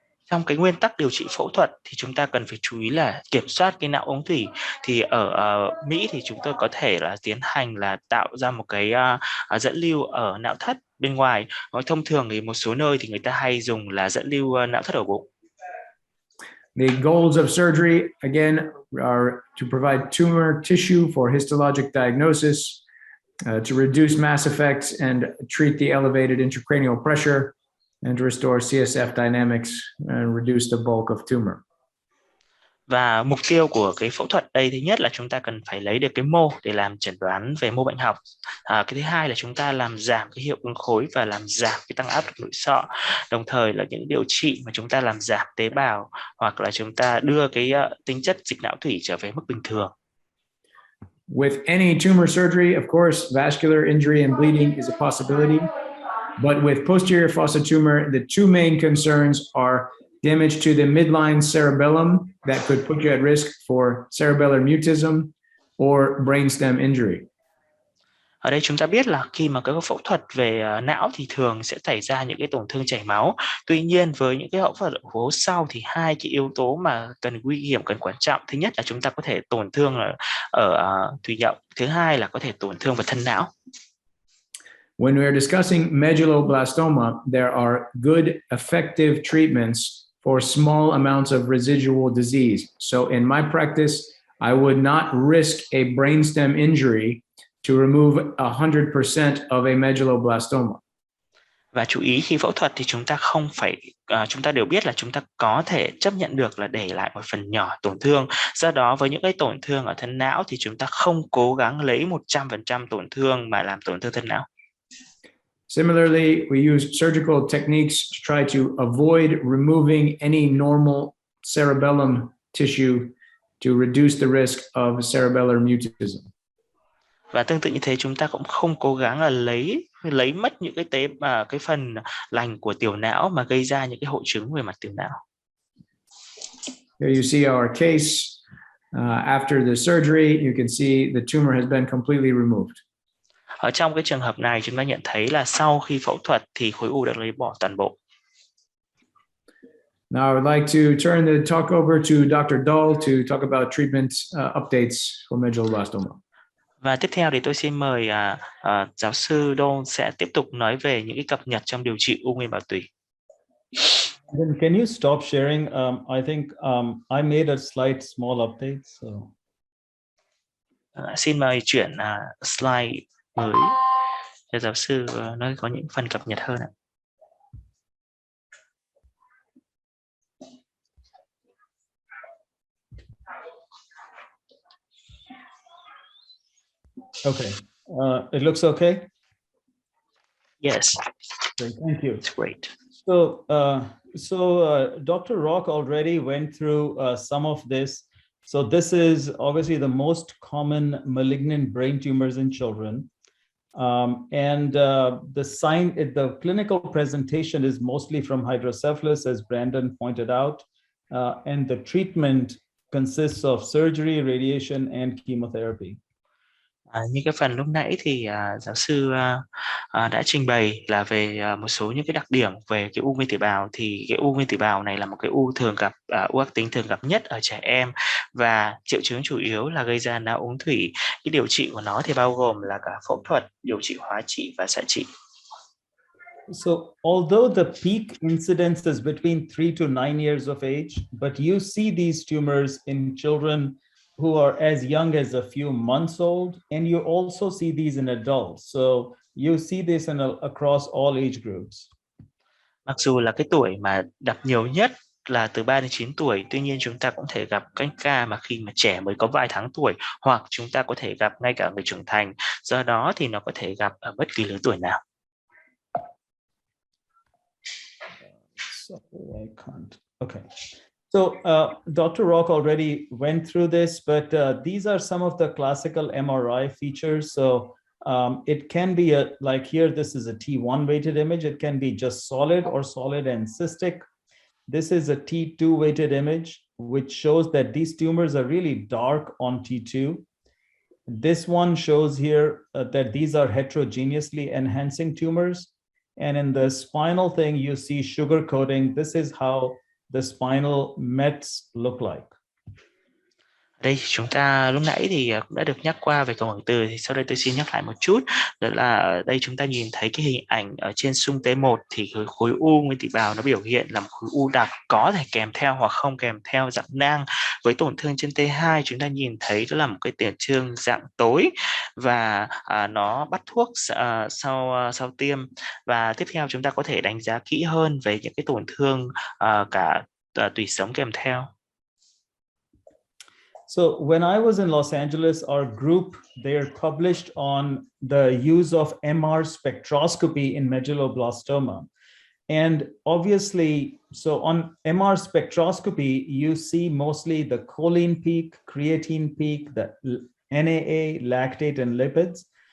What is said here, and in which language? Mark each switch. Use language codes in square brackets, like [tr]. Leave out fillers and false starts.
[vi] Trong cái nguyên tắc điều trị phẫu thuật thì chúng ta cần phải chú ý là kiểm soát cái não ống thủy. Thì ở Mỹ thì chúng tôi có thể là tiến hành là tạo ra một cái dẫn lưu ở não thất bên ngoài. Thông thường thì một số nơi thì người ta hay dùng là dẫn lưu não thất ở bụng. [en] The goals of surgery, again, are to provide tumor tissue for histologic diagnosis, to reduce mass effects and treat the elevated intracranial pressure, and to restore CSF dynamics and reduce the bulk of tumor. [vi] Và mục tiêu của cái phẫu thuật đây, thứ nhất là chúng ta cần phải lấy được cái mô để làm chẩn đoán về mô bệnh học. Cái thứ hai là chúng ta làm giảm cái hiệu ứng khối và làm giảm cái tăng áp lực nội sọ. Đồng thời là những điều trị mà chúng ta làm giảm tế bào hoặc là chúng ta đưa cái tính chất dịch não thủy trở về mức bình thường. [en] With any tumor surgery, of course, vascular injury and bleeding is a possibility. But with posterior fossa tumor, the two main concerns are damage to the midline cerebellum that could put you at risk for cerebellar mutism or brainstem injury. [vi] Ở đây chúng ta biết là khi mà cái phẫu thuật về não thì thường sẽ xảy ra những cái tổn thương chảy máu. Tuy nhiên với những cái phẫu thuật hố sau thì hai cái yếu tố mà cần nguy hiểm, cần quan trọng. Thứ nhất là chúng ta có thể tổn thương ở thùy nhậu. Thứ hai là có thể tổn thương vào thân não. [en] When we are discussing medulloblastoma, there are good, effective treatments for small amounts of residual disease. So in my practice, I would not risk a brainstem injury to remove 100% of a medulloblastoma. [vi] Và chú ý khi phẫu thuật thì chúng ta không phải, chúng ta đều biết là chúng ta có thể chấp nhận được là để lại một phần nhỏ tổn thương. Do đó với những cái tổn thương ở thân não thì chúng ta không cố gắng lấy 100% tổn thương mà làm tổn thương thân não. [en] Similarly, we use surgical techniques to try to avoid removing any normal cerebellum tissue to reduce the risk of cerebellar mutism. [vi] Và tương tự như thế, chúng ta cũng không cố gắng là lấy mất những cái phần lành của tiểu não mà gây ra những cái hội chứng về mặt tiểu não. [en] Here you see our case. After the surgery, you can see the tumor has been completely removed. [vi] Ở trong cái trường hợp này chúng ta nhận thấy là sau khi phẫu thuật thì khối u được lấy bỏ toàn bộ. [en] Now I would like to turn the talk over to Dr. Dahl to talk about treatment updates for medulloblastoma. [vi] Và tiếp theo thì tôi xin mời giáo sư Dahl sẽ tiếp tục nói về những cái cập nhật trong điều trị u nguyên bào tủy. [en] Then can you stop sharing? I think I made a slight small update. So. [vi] Xin mời chuyển slide mới cho giáo sư, nó có những phần cập nhật hơn ạ. [en] Okay, it looks okay. Yes. Great, thank you. It's great. So Dr. Rock already went through some of this. So this is obviously the most common malignant brain tumors in children. The clinical presentation is mostly from hydrocephalus, as Brandon pointed out, and the treatment consists of surgery, radiation, and chemotherapy. [vi] Như cái phần lúc nãy thì giáo sư đã trình bày là về một số những cái đặc điểm về cái u nguyên tử bào. Thì cái u nguyên tử bào này là một cái u thường gặp, u ác tính thường gặp nhất ở trẻ em, và triệu chứng chủ yếu là gây ra não ống thủy. Cái điều trị của nó thì bao gồm là cả phẫu thuật, điều trị hóa trị và xạ trị. [en] So although the peak incidence is between 3 to 9 years of age, but you see these tumors in children who are as young as a few months old, and you also see these in adults. So you see this across all age groups. [vi] Mặc dù là cái tuổi mà gặp nhiều nhất là từ 3 đến 9 tuổi, tuy nhiên chúng ta cũng thể gặp các ca mà khi mà trẻ mới có vài tháng tuổi, hoặc chúng ta có thể gặp ngay cả người trưởng thành. Do đó thì nó có thể gặp ở bất kỳ lứa tuổi nào. [en] I can't. Okay. So Dr. Rock already went through this, but these are some of the classical MRI features. So it can be like here, this is a T1 weighted image. It can be just solid or solid and cystic. This is a T2 weighted image, which shows that these tumors are really dark on T2. This one shows here that these are heterogeneously enhancing tumors. And in the spinal thing, you see sugar coating. This is how the spinal mets look like. [vi] Đây chúng ta lúc nãy thì cũng đã được nhắc qua về cầu từ, thì sau đây tôi xin nhắc lại một chút. Đó là ở đây chúng ta nhìn thấy cái hình ảnh ở trên xung T1 thì khối u nguyên tỵ bào nó biểu hiện là một khối u đặc, có thể kèm theo hoặc không kèm theo dạng nang. Với tổn thương trên T2 chúng ta nhìn thấy đó là một cái tiền trương dạng tối và nó bắt thuốc sau tiêm. Và tiếp theo chúng ta có thể đánh giá kỹ hơn về những cái tổn thương cả tủy sống kèm theo. [en] So when I was in Los Angeles, our group, they're published on the use of MR spectroscopy in medulloblastoma. And obviously, so on MR spectroscopy, you see mostly the choline peak, creatine peak, the NAA, lactate, and lipids.